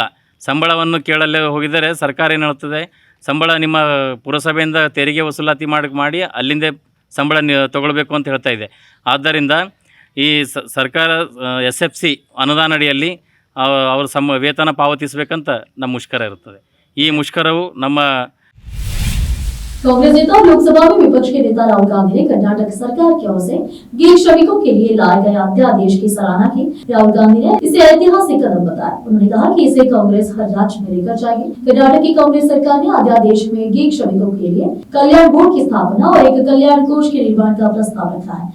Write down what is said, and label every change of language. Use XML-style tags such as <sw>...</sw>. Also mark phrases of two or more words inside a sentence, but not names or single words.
<kn>ಸಂಬಳವನ್ನು ಕೇಳಲು ಹೋಗಿದರೆ ಸರ್ಕಾರ ಏನು ಹೇಳ್ತದೆ, ಸಂಬಳ ನಿಮ್ಮ ಪುರಸಭೆಯಿಂದ ತೆರಿಗೆ ವಸೂಲಾತಿ ಮಾಡಿ ಅಲ್ಲಿಂದ ಸಂಬಳ ತಗೊಳ್ಬೇಕು ಅಂತ ಹೇಳ್ತಾ ಇದೆ. ಆದ್ದರಿಂದ ಈ ಸರ್ಕಾರ SFC ಅನುದಾನ ಅಡಿಯಲ್ಲಿ ಅವರು ವೇತನ ಪಾವತಿಸಬೇಕಂತ ನಮ್ಮ ಮುಷ್ಕರ ಇರುತ್ತದೆ. ಈ ಮುಷ್ಕರವು ನಮ್ಮ</kn> <hi>कांग्रेस नेता और लोकसभा में विपक्ष के नेता राहुल गांधी ने कर्नाटक सरकार की ओर से गैर श्रमिकों के लिए लाए गए अध्यादेश की सराहना की। राहुल गांधी ने इसे ऐतिहासिक कदम बताया। उन्होंने कहा कि इसे कांग्रेस हर राज्य में लेकर जाएगी। कर्नाटक की कांग्रेस सरकार ने अध्यादेश में गैर श्रमिकों के लिए कल्याण बोर्ड की स्थापना और एक कल्याण कोष के निर्माण का प्रस्ताव रखा है।</hi>